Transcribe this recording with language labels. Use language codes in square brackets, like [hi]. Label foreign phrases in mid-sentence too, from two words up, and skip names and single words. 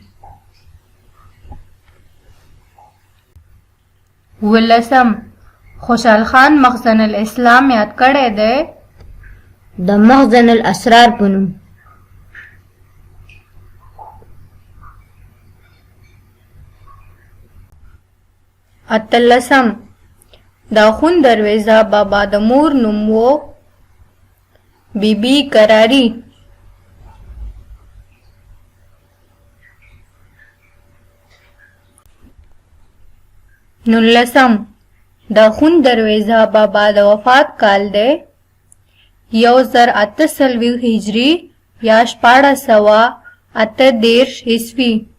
[ps] ولسم خوشحال خان مخزن الاسلام یاد کړی دی د مخزن الاسرار په نوم. اتلسم د اخون درویزه بابا د مور نوم و بی بی قراری. نولسم د اخون درویزه بابا د وفات کال دی 1048 هجری یا 1438 عیسوي.